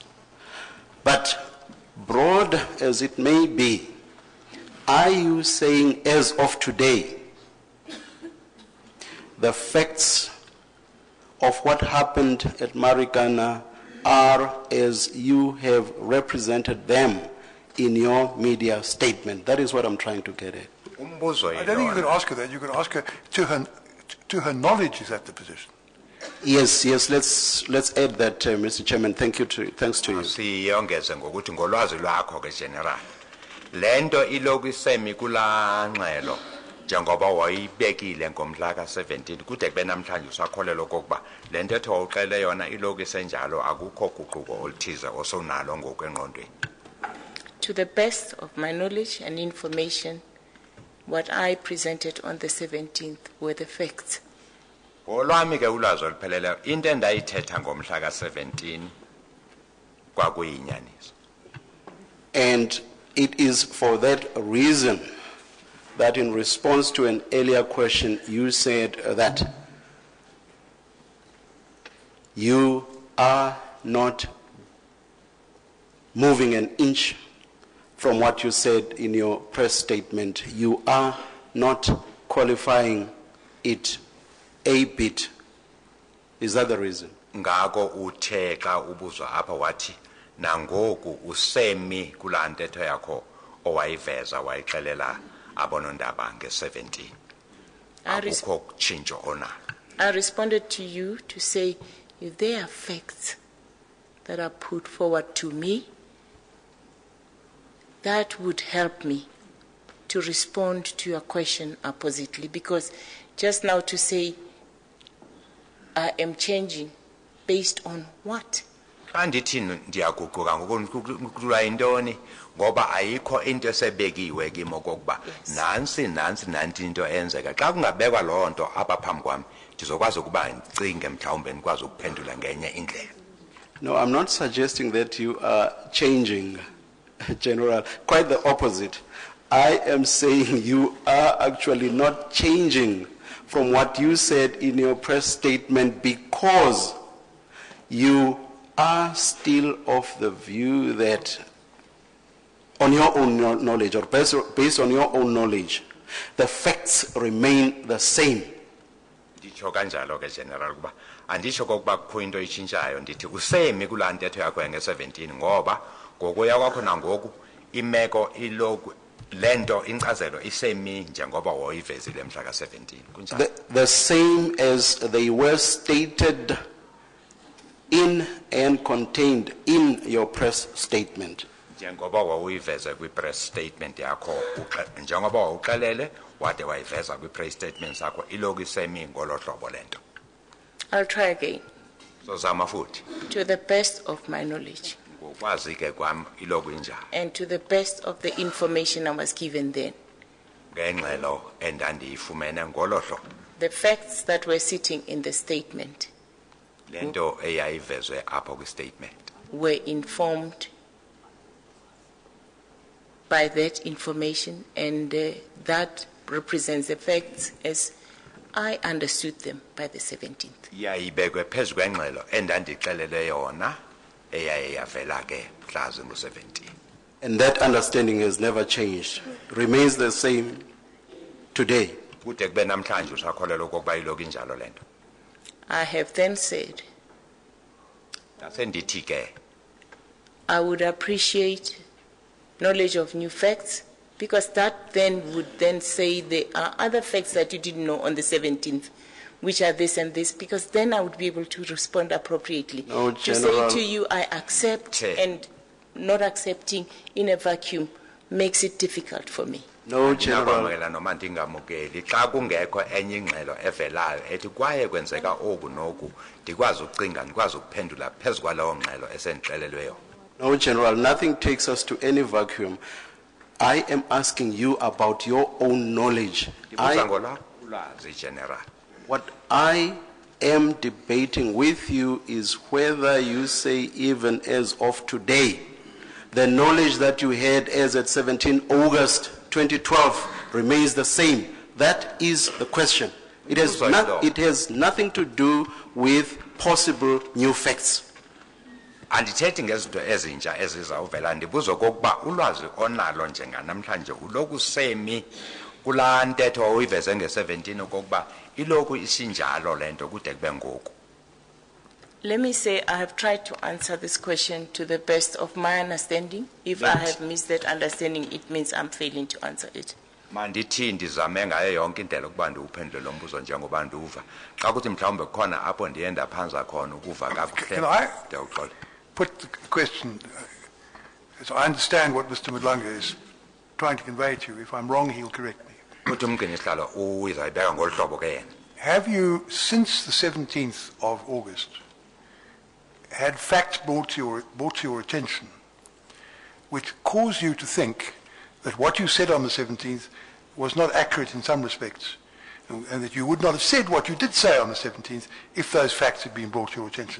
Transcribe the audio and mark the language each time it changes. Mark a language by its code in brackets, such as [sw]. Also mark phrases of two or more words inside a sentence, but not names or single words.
[en] But broad as it may be, are you saying as of today, the facts of what happened at Marikana are as you have represented them in your media statement? That is what I'm trying to get at. I don't think you could ask her that. You could ask her to her knowledge, is that the position? Yes, let's add that, Mr. Chairman. Thanks to you. [xh] Siyongeze ngokuthi ngolwazi lwakho ke general. Lento iloku isemi kula ngxelo njengoba wayibekile ngomhla ka17 kude kube namhlanje usakholelwa kokuba lento ethe uxele yona iloku isenjalo akukho guquko oluthize osonalo ngokwengqondweni. [en] To the best of my knowledge and information, what I presented on the 17th were the facts. [xh] Olwami ke ulwazi olupheleleyo into endayithetha ngomhla ka17 kwakuyinyaniso. [en] And it is for that reason that in response to an earlier question you said that you are not moving an inch from what you said in your press statement. You are not qualifying it a bit. Is that the reason? [xh] Ngako uthe xa ubuzwa apha wathi nangoku usemi kula ntetho yakho owayiveza wayixelela abonondaba nge17. Akukho kutshintsho onalo. [en] I responded to you to say if there are facts that are put forward to me, that would help me to respond to your question oppositely, because just now to say I am changing based on what? [xh] Andithi ndiyaguquka ngokukhulula intoni ngoba ayikho into esebekiwe kimi okokuba nansi into enzeka xa kungabekwa loo nto apha phambi kwami ndizokwazi ukuba ngicinge mhlawumbe ndikwazi ukuphendula ngenye indlela. [en] No, I'm not suggesting that you are changing, General. Quite the opposite. I am saying you are actually not changing from what you said in your press statement because you are still of the view that on your own knowledge or based on your own knowledge, the facts remain the same. [xh] Nditsho kanjalo ke general kuba andisho kokuba kukho into itshintshayo ndithi usemi kulaa ntetho yakho yange17 ngoba ngokuya kwakho nangoku imeko iloku lento incazelo isemi njengoba woyivezile mhla ka17 [en] the same as they were stated in and contained in your press statement. [xh] Njengoba wawuyiveze kwi- [en] press statement [xh] yakho njengoba wawuxelele wade wayiveza kwi- [en] press statement [xh] sakho iloku isemi ngolo hlobo lento. [en] I'll try again. [xh] So zama futhi. [en] To the best of my knowledge. [xh] Ngokwazi ke kwami iloku injalo. [en] And to the best of the information I was given then. [xh] Ngengxelo endandiyifumene ngolo hlobo. [en] The facts that were sitting in the statement [xh] Lento eyayivezwe apha kwi-statement [en] were informed by that information, and that represents the facts as I understood them by the 17th. [xh] Yayibekwe phezu kwengxelo endandixelele yona eyayavela ke mhla zingu-17. [en] And that understanding has never changed, remains the same today. [xh] Kude kube namhlanje usakholelwa okokuba iloku injalo lento. [en] I have then said [xh] Nasendithi ke [en] I would appreciate knowledge of new facts, because that then would then say there are other facts that you didn't know on the 17th, which are this and this, because then I would be able to respond appropriately. No, to say to you, I accept and not accepting in a vacuum makes it difficult for me. No, General. [xh] Ndingakwamkela noma ndingamukeli xa kungekho enye ingxelo evelayo ethi kwaye kwenzeka oku noku ndikwazi ukucinga ndikwazi ukuphendula phezu kwalawo ngxelo esendixelelwe yona. [en] No, General, nothing takes us to any vacuum. I am asking you about your own knowledge. [xh] Ndibuza ngolwakho ulwazi, General. [en] What I am debating with you is whether you say even as of today, the knowledge that you had as at 17 August 2012 remains the same. That is the question. It has nothing to do with possible new facts. [xh] Andithethi ngezinto ezintsha ezizawuvela ndibuza okokuba ulwazi onalo njenganamhlanje uloku semi kulaa ntetho uyiveze nge-17 okokuba iloku isinjalo le nto kude kube ngoku. [en] Let me say I have tried to answer this question to the best of my understanding. If I have missed that understanding, it means I'm failing to answer it. [xh] Mandithi ndizame ngayo yonke indlela ukuba ndiwuphendule lo mbuzo njengoba ndiwuva. Xa kuthi mhlawumbe khona apho ndiye ndaphanza khona ukuva kakuhle. [en] Can I [xh] ndiyawuxola. [en] put the question, so I understand what Mr. Madlanga is trying to convey to you. If I'm wrong, he'll correct me. [xh] Uthi umgcinisihlalo uyizayibeka ngolu hlobo ke yena. [en] Have you, since the 17th of August, had facts brought to your attention which cause you to think that what you said on the 17th was not accurate in some respects, and that you would not have said what you did say on the 17th if those facts had been brought to your attention?